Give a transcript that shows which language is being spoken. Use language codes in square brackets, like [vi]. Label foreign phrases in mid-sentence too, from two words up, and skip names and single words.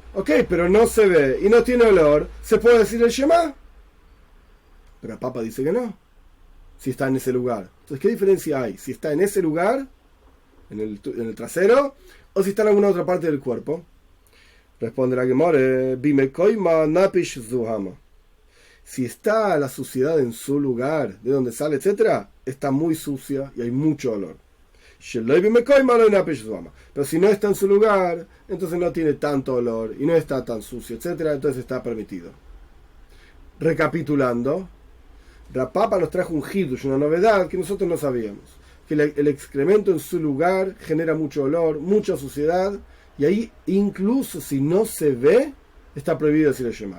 [es] Ok, pero no se ve y no tiene olor, ¿se puede decir el Shema? Pero el Papa dice que no, si está en ese lugar. Entonces, ¿qué diferencia hay? Si está en ese lugar, en el trasero, o si está en alguna otra parte del cuerpo. Responde la Gemara, [arc] במקומה נפיש זוהמה. [es] Si está la suciedad en su lugar, de donde sale, etcétera, está muy sucia y hay mucho olor. Pero si no está en su lugar, entonces no tiene tanto olor y no está tan sucio, etcétera, entonces está permitido. Recapitulando, Rav Papa nos trajo un hidush, una novedad que nosotros no sabíamos, que el excremento en su lugar genera mucho olor, mucha suciedad, y ahí incluso si no se ve, está prohibido decir el Shema.